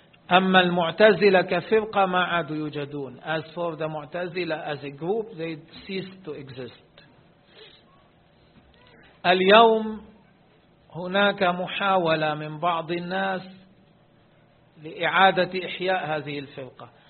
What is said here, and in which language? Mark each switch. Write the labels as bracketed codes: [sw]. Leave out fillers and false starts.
[ar] أما المعتزلة كفرقة ما عادوا يوجدون. [en] As for the Mu'tazila as a group, they ceased to exist. [ar] اليوم هناك محاولة من بعض الناس لإعادة إحياء هذه الفرقة.